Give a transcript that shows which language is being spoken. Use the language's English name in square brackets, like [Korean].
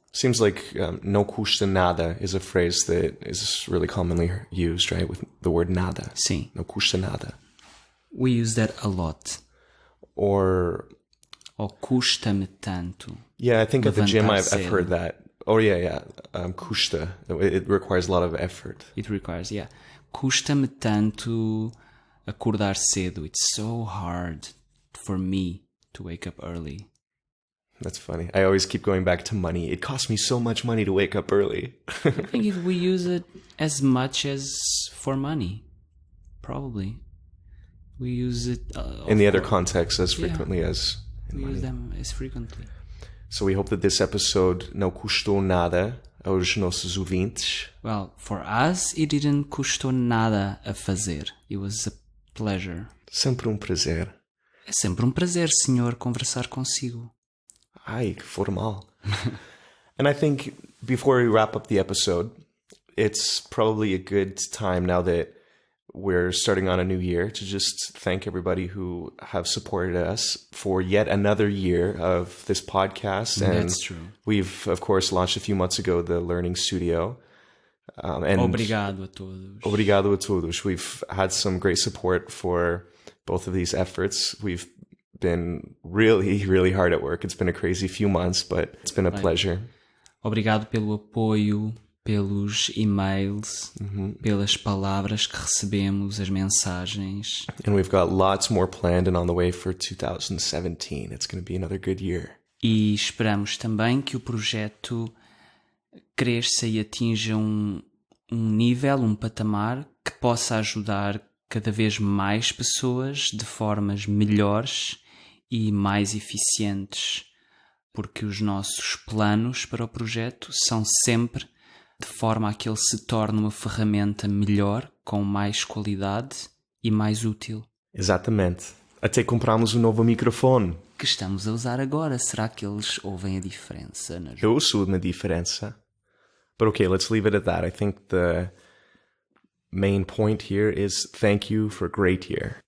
[English] Seems like [Portuguese] no custa nada [English] is a phrase that is really commonly used, right? With the word nada. [Portuguese] Sim. No custa nada. [English] We use that a lot. Or [Portuguese] custa-me tanto. [English] Yeah, I think at the gym I've heard that. Oh, yeah. Custa. It requires a lot of effort. It requires, yeah. [Portuguese] Custa-me tanto acordar cedo. [English] It's so hard for me to wake up early. That's funny. I always keep going back to money. It costs me so much money to wake up early. I think we use it as much as for money. Probably. We use it in the other contexts as frequently as we use them as frequently. So we hope that this episode [Portuguese] não custou nada aos nossos ouvintes. [English] Well, for us, it didn't [Portuguese] custou nada a fazer. [English] It was a pleasure. [Portuguese] Sempre prazer. É sempre prazer, senhor, conversar consigo. Ai, que formal. [English] And I think before we wrap up the episode, it's probably a good time now that we're starting on a new year to just thank everybody who have supported us for yet another year of this podcast. And that's true. We've, of course, launched a few months ago the Learning Studio. And [Portuguese] Obrigado a todos. Obrigado a todos. [English] We've had some great support for both of these efforts. We've been really, really hard at work. It's been a crazy few months, but it's been a pleasure. [Portuguese] Obrigado pelo apoio, pelos e-mails, pelas palavras que recebemos, as mensagens. [English] And we've got lots more planned and on the way for 2017. It's going to be another good year. [Portuguese] E esperamos também que o projeto cresça e atinja um nível, um patamar que possa ajudar cada vez mais pessoas de formas melhores e mais eficientes, porque os nossos planos para o projeto são sempre de forma a que ele se torne uma ferramenta melhor, com mais qualidade e mais útil. Exatamente. Até compramos um novo microfone. Que estamos a usar agora. Será que eles ouvem a diferença? Eu ouço uma diferença. [English] But okay, let's leave it at that. I think the main point here is thank you for a great year.